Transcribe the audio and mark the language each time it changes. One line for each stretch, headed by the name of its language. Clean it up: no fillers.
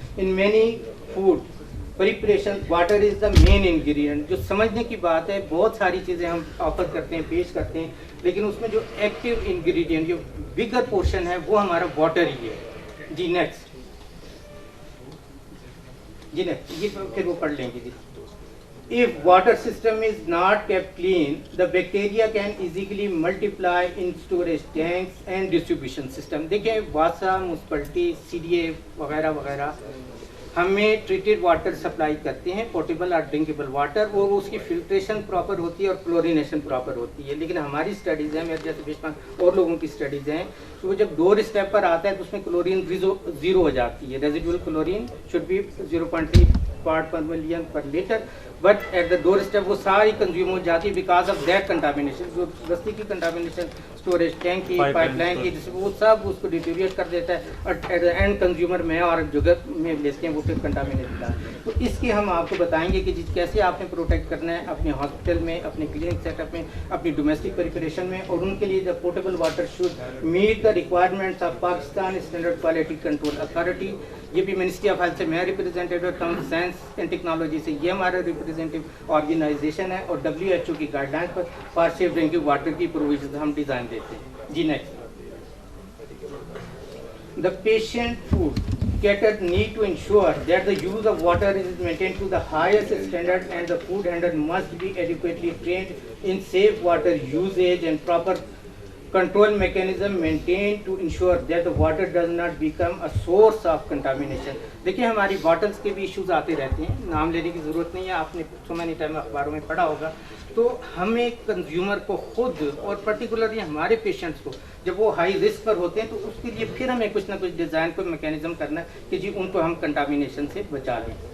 English: In many food preparation water is the main ingredient.
Hindi: जो समझने की बात है, बहुत सारी चीज़ें हम ऑफर करते हैं, पेश करते हैं, लेकिन उसमें जो एक्टिव इंग्रेडिएंट, जो बिगर पोर्शन है, वो हमारा वाटर ही है। जी नेक्स्ट, जी नेक्स्ट, ये फिर वो पढ़ लेंगे जी।
English: If water system is not kept clean, the bacteria can easily multiply in storage tanks and distribution system।
Hindi: देखिए वासा, म्यूनसिपलिटी, CDA वगैरह वगैरह हमें ट्रीटेड वाटर सप्लाई करते हैं, पोर्टेबल और ड्रिंकेबल वाटर, और उसकी फिल्ट्रेशन प्रॉपर होती है और क्लोरीनेशन प्रॉपर होती है। लेकिन हमारी स्टडीज़ हैं, मेरे जैसे बेशुमार और लोगों की स्टडीज़ हैं, तो वो जब 2 स्टेप पर आता है तो उसमें क्लोरीन जीरो हो जाती है।
English: residual chlorine should be 0.3 part per million per litre, but at the 2 step
Hindi: वो सारी कंज्यूम हो जाती है
English: Because of that contamination.
Hindi: जो बस्ती की कंटामिनेशन, स्टोरेज टैंक की, पाइपलाइन की, वो सब उसको डिटेरिएट कर देता है और एट द एंड कंज्यूमर में और जगह में लेते हैं, वो फिर कंटामिनेट होता है। तो इसके हम आपको बताएंगे कि कैसे आपने प्रोटेक्ट करना है अपने हॉस्पिटल में, अपने क्लिनिक सेटअप में, अपनी डोमेस्टिक प्रिपरेशन में, और उनके लिए
English: The portable water should meet the requirements of Pakistan standard quality control authority.
Hindi: ये भी मिनिस्ट्री ऑफ हेल्थ से मैं रिप्रेजेंटेटिव, साइंस एंड टेक्नोलॉजी से ये हमारा रिप्रेजेंटेटिव ऑर्गेनाइजेशन है, और WHO की गाइडलाइन पर फॉर सेफ ड्रिंकिंग वाटर की प्रोविजन हम डिज़ाइन देते हैं।
English: जी next, the patient food catered need to ensure that the use of water is maintained to the highest standard, and the food handler must be adequately trained in safe water usage and proper control mechanism maintained to ensure that the water does not become a source of contamination।
Hindi: देखिए हमारी bottles के भी issues आते रहते हैं, नाम लेने की ज़रूरत नहीं है, आपने
English: so many time
Hindi: अखबारों में पढ़ा होगा। तो हमें कंज्यूमर को खुद और पर्टिकुलरली हमारे पेशेंट्स को, जब वो हाई रिस्क पर होते हैं, तो उसके लिए फिर हमें कुछ ना कुछ डिज़ाइन, कोई मैकेनिज्म करना है कि जी उनको हम कंटामिनेशन से बचा लें।